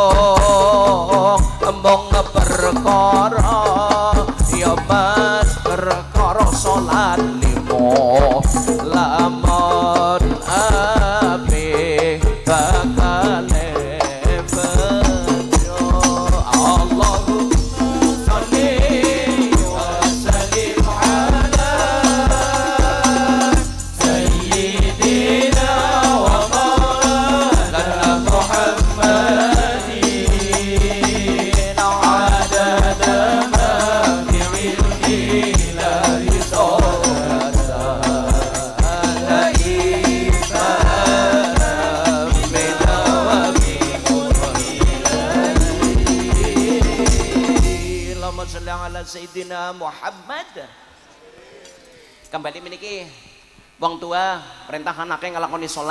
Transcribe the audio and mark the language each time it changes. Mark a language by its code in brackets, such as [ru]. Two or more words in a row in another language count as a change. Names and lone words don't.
[jv] embong perkara ya mas perkara salat limo lamun ape bakale bejo [ar] اللهم صل وسلم على سيدنا ومولانا محمد عدد ما في علمه صلاة دائمة بدوام ملك الله اللهم صل على سيدنا محمد. [jv] Kembali meniki wong tua perintah anake nglakoni salat.